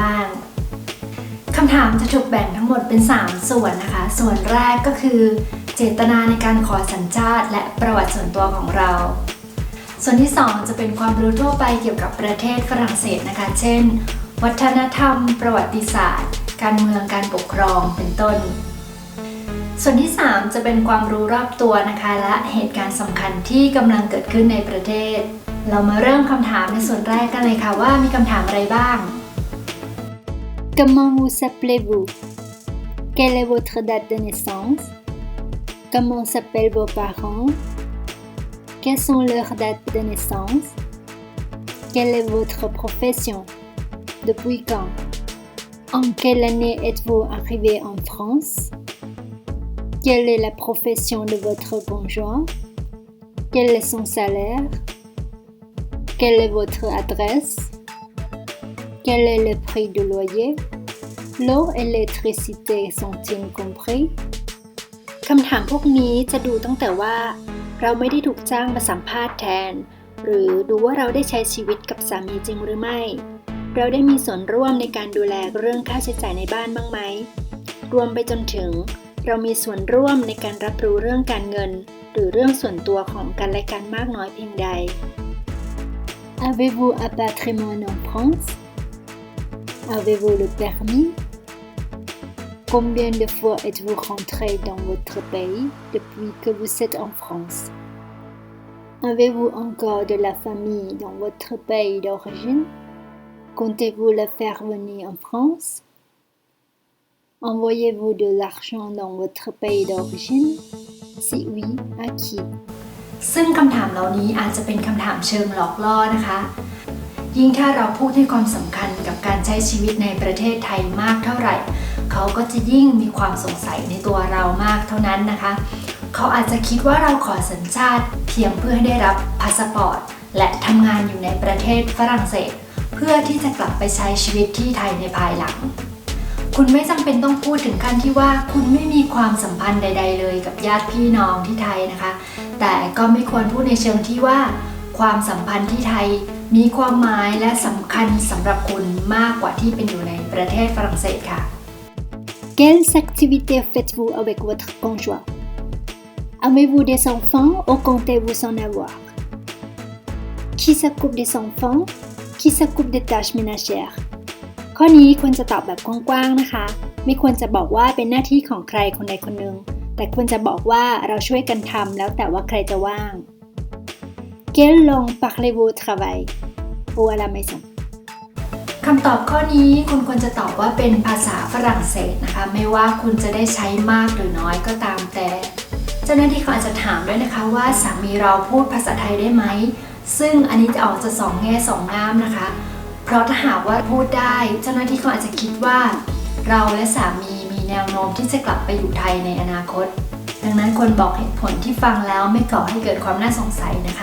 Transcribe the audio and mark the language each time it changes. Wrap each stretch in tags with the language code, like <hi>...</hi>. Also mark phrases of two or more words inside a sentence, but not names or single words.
<th>บ้างคำถามจะถูกแบ่งทั้งหมดเป็น3ส่วนนะคะส่วนแรกก็คือเจตนาในการขอสัญชาติและประวัติส่วนตัวของเราส่วนที่2จะเป็นความรู้ทั่วไปเกี่ยวกับประเทศฝรั่งเศสนะคะเช่นวัฒนธรรมประวัติศาสตร์การเมืองการปกครองเป็นต้นส่วนที่3จะเป็นความรู้รอบตัวนะคะและเหตุการณ์สำคัญที่กำลังเกิดขึ้นในประเทศเรามาเริ่มคำถามในส่วนแรกกันเลยค่ะว่ามีคำถามอะไรบ้าง</th> <fr>Comment vous appelez-vous? Quelle est votre date de naissance? Comment s'appellent vos parents? Quelles sont leurs dates de naissance? Quelle est votre profession? Depuis quand? En quelle année êtes-vous arrivé en France?Quelle est la profession de votre conjoint? Quel est son salaire? Quelle est votre adresse? Quel est le prix du loyer? L'eau et l'électricité sont-ils compris?</fr> <th>คำถามพวกนี้จะดูตั้งแต่ว่าเราไม่ได้ถูกจ้างมาสัมภาษณ์แทนหรือดูว่าเราได้ใช้ชีวิตกับสามีจริงหรือไม่เราได้มีส่วนร่วมในการดูแลเรื่องค่าใช้จ่ายในบ้านบ้างไหมรวมไปจนถึงเรามีส่วนร่วมในการรับรู้เรื่องการเงินหรือเรื่องส่วนตัวของกันและกันมากน้อยเพียงใด</th> <fr>Avez-vous un patrimoine en France? Avez-vous le permis? Combien de fois êtes-vous rentré dans votre pays depuis que vous êtes en France? Avez-vous encore de la famille dans votre pays d'origine? Comptez-vous la faire venir en France?Envoyez-vous de l'argent dans votre pays d'origine? Si oui, à qui?</fr> <th>ซึ่งคำถามเหล่านี้อาจจะเป็นคำถามเชิงหลอกล่อนะคะยิ่งถ้าเราพูดให้ความสำคัญกับการใช้ชีวิตในประเทศไทยมากเท่าไหร่เขาก็จะยิ่งมีความ สงสัยในตัวเรามากเท่านั้นนะคะเขาอาจจะคิดว่าเราขอสัญชาติเพียงเพื่อให้ได้รับพาสปอร์ตและทำงานอยู่ในประเทศฝรั่งเศสเพื่อที่จะกลับไปใช้ชีวิตที่ไทยในภายหลังคุณไม่จำเป็นต้องพูดถึงขั้นที่ว่าคุณไม่มีความสัมพันธ์ใดๆเลยกับญาติพี่น้องที่ไทยนะคะแต่ก็ไม่ควรพูดในเชิงที่ว่าความสัมพันธ์ที่ไทยมีความหมายและสำคัญสำหรับคุณมากกว่าที่เป็นอยู่ในประเทศฝรั่งเศสค่ะ</th> <fr>Quelles activités faites-vous avec votre conjoint? Avez-vous des enfants ou comptez-vous en avoir? Qui s'occupe des enfants? Qui s'occupe des tâches ménagères?</fr> <th>ข้อนี้ควรจะตอบแบบกว้างๆนะคะไม่ควรจะบอกว่าเป็นหน้าที่ของใครคนใดคนหนึ่งแต่ควรจะบอกว่าเราช่วยกันทำแล้วแต่ว่าใครจะว่าง</th> <fr>Quelle langue parlez-vous au travail ou à la maison</fr> <th>คำตอบข้อนี้คุณควรจะตอบว่าเป็นภาษาฝรั่งเศสนะคะไม่ว่าคุณจะได้ใช้มากหรือน้อยก็ตามแต่เจ้าหน้าที่เขาอาจจะถามด้วยนะคะว่าสามีเราพูดภาษาไทยได้ไหมซึ่งอันนี้จะออกจะสองแง่สองงามนะคะเพราะถ้าหากว่าพูดได้เจ้าหน้าที่เขาอาจจะคิดว่าเราและสามีมีแนวโน้มที่จะกลับไปอยู่ไทยในอนาคตดังนั้นควรบอกเหตุผลที่ฟังแล้วไม่ก่อให้เกิดความน่าสงสัยนะคะ</th>